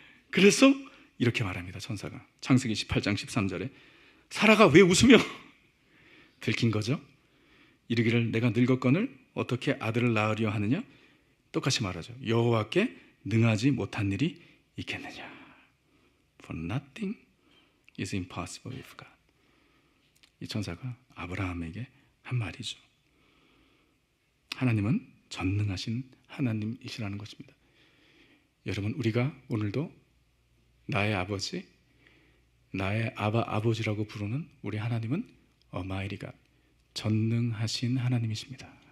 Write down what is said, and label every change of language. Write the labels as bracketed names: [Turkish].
[Korean] 그래서 이렇게 말합니다. 천사가 창세기 18장 13절에 사라가 왜 웃으며 들킨 거죠? 이르기를 내가 늙었거늘 어떻게 아들을 낳으려 하느냐? 똑같이 말하죠. 여호와께 능하지 못한 일이 있겠느냐? [English] For nothing is impossible with God. [Korean] 이 천사가 아브라함에게 한 말이죠. 하나님은 전능하신 하나님이시라는 것입니다. 여러분 우리가 오늘도 나의 아버지, 나의 아버지라고 부르는 우리 하나님은 Almighty God, 전능하신 하나님이십니다.